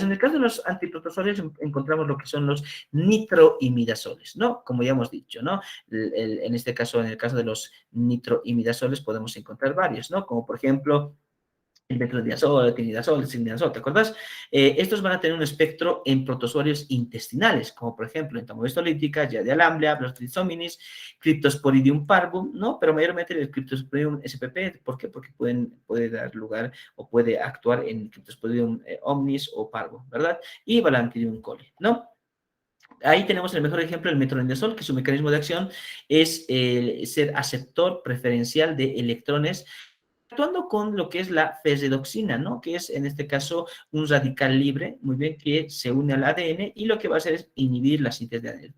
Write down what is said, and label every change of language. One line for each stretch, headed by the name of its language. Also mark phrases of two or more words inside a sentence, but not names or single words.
Spanish: En el caso de los antiprotozoarios encontramos lo que son los nitroimidazoles, ¿no? Como ya hemos dicho, ¿no? En este caso, en el caso de los nitroimidazoles podemos encontrar varios, ¿no? Como por ejemplo el metronidazol, el tinidazol, el sildenazol, ¿te acuerdas? Estos van a tener un espectro en protozoarios intestinales, como por ejemplo entamoeba lítica, Giardia lamblia, Bacillus hominis, Cryptosporidium parvum, ¿no? Pero mayormente el Cryptosporidium spp, ¿por qué? Porque puede dar lugar o puede actuar en Cryptosporidium omnis o parvo, ¿verdad? Y Balantidium coli, ¿no? Ahí tenemos el mejor ejemplo, el metronidazol, que su mecanismo de acción es el ser aceptor preferencial de electrones actuando con lo que es la ferredoxina, ¿no? Que es en este caso un radical libre, muy bien, que se une al ADN y lo que va a hacer es inhibir la síntesis de ADN.